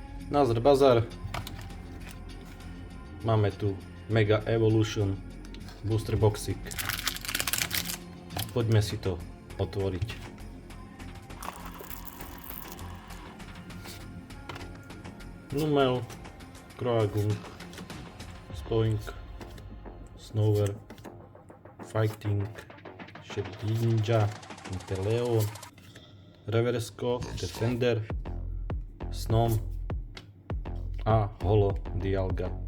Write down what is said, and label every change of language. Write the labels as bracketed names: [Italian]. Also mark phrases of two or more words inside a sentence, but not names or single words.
[Slovak] Nazdar bazar. Máme tu Mega Evolution Booster Boxík. Poďme si to otvoriť. Numel, Kroagunk, Spoink, Snover, Fighting, Shedinja, Inteleon, Reversko, Defender, Snom a Holo Dialga.